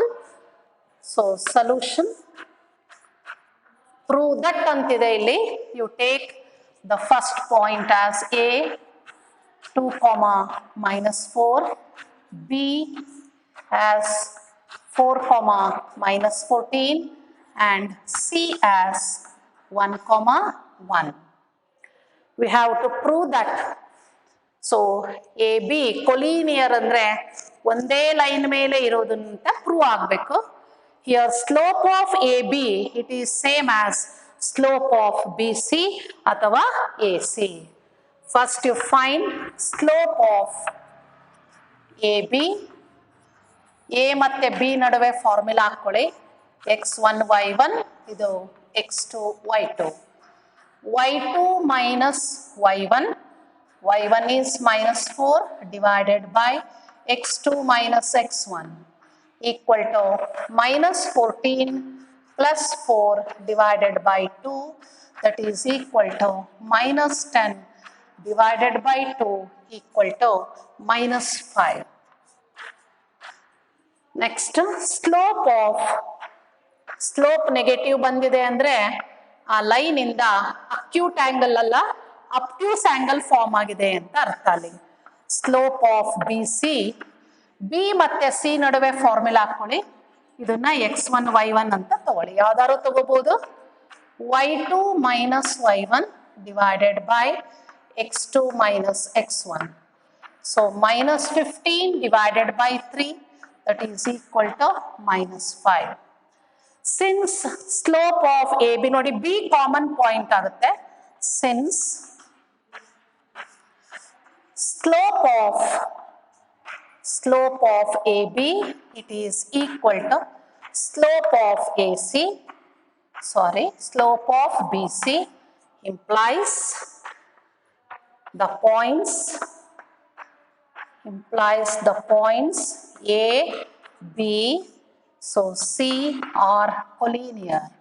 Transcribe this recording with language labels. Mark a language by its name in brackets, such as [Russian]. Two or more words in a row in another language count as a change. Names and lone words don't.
[English] So solution: prove that [Kannada] ಅಂತಿದೆ ಇಲ್ಲಿ, [English] you take the first point as A 2, minus 4, B as 4, minus 14 and C as 1, 1. We have to prove that. so A B collinear [Kannada] ಅಂದ್ರೆ ಒಂದೇ ಲೈನ್ ಮೇಲೆ ಇರೋದಂತ ಪ್ರೂವ್ ಆಗಬೇಕು. [English] here slope of A B it is same as slope of B C ಅಥವಾ ಎ ಸಿ. first you find slope of A B. [Kannada] ಎ ಮತ್ತೆ ಬಿ ನಡುವೆ ಫಾರ್ಮುಲಾ ಹಾಕೊಳ್ಳಿ. x1 y1 ಇದು x2 y2. [English] y2 minus y1, y1 is minus 4 divided by x2 minus x1 equal to minus 14 plus 4 divided by 2, that is equal to minus 10 divided by 2 equal to minus 5. Next, slope negative [Kannada] ಬಂದಿದೆ ಅಂದ್ರೆ ಆ ಲೈನ್ ಇಂದ [English] acute angle [Kannada] ಅಲ್ಲ [English] obtuse angle form [Kannada] ಆಗಿದೆ ಅಂತ ಅರ್ಥ. ಅಲ್ಲಿ [English] slope of B C, [Kannada] ಬಿ ಮತ್ತೆ ಸಿ ನಡುವೆ ಫಾರ್ಮುಲಾ ಹಾಕೊಳ್ಳಿ. ಇದನ್ನ x1 y1 ಅಂತ ತಗೊಳ್ಳಿ, ಯಾವ್ದಾದ್ರು ತಗೋಬಹುದು. [English] y2 minus y1 divided by x2 minus x1. So minus 15 divided by 3, that is equal to minus 5. Since slope of AB ನೋಡಿ B common point ಆಗುತ್ತೆ. Since slope of AB it is equal to slope of AC, slope of BC implies the points A, B, so C are collinear.